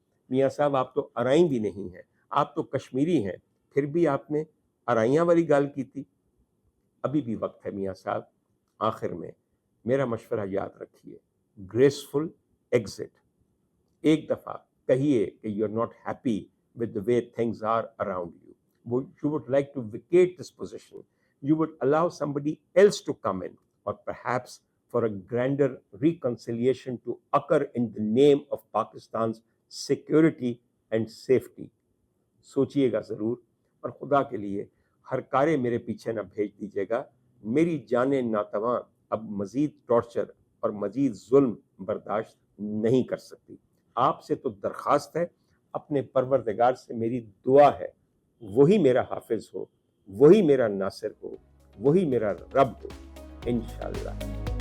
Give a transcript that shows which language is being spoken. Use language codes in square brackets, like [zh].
[ur] میاں صاحب آپ تو ارائیں بھی نہیں ہیں, آپ تو کشمیری ہیں, پھر بھی آپ نے ارائیاں والی گال کی تھی. ابھی بھی وقت ہے میاں صاحب. آخر میں میرا مشورہ یاد رکھیے, گریسفل ایگزٹ. ایک دفعہ کہیے کہ [en] You are not happy with the way things are around you. You would like to vacate this position. You would allow somebody else to come in, or perhaps for a grander reconciliation to occur in the name of Pakistan's security and safety. [ur] سوچئے گا ضرور, اور خدا کے لیے ہر کارے میرے پیچھے نہ بھیج دیجیے گا. میری جان ناتواں اب مزید ٹارچر اور مزید ظلم برداشت نہیں کر سکتی. آپ سے تو درخواست ہے, اپنے پروردگار سے میری دعا ہے, وہی میرا حافظ ہو, وہی میرا ناصر ہو, وہی میرا رب ہو, انشاءاللہ.